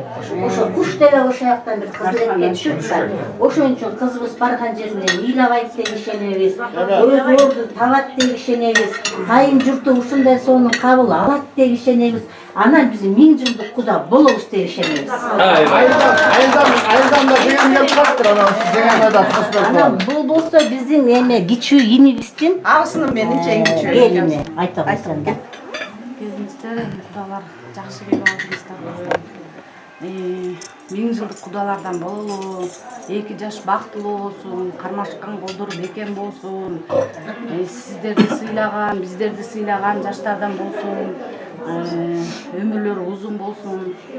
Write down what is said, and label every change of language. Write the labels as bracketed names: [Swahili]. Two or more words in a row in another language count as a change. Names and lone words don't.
[Kyrgyz] Ошо куш деле ошо жактан бир кыз элекке түшүп, ошон үчүн кызыбыз барган жеринен ыйлабайт деп ишенебиз, өз ордун табат деп ишенебиз, кайын журту ушундай сонун кабыл алат деп ишенебиз. Анан биз 1000 жылдык Куда болобуз деп ишенебиз. Айылдан да деген келип калыптыр, анан бул болсо биздин эме кичүү инибиздин [Kazakh] Алысының меніңше ең кіші. [Kyrgyz] келини, айтам да. Өзүңүздөр Кудалар жакшы келип алдыңыздар. 1000 жылдык кудалардан бололу, 2 жаш бактылуу болсун, кармашкан колдор бекем болсун, сиздерди сыйлаган, биздерди сыйлаган жаштардан болсун, өмүрлөрү узун болсун.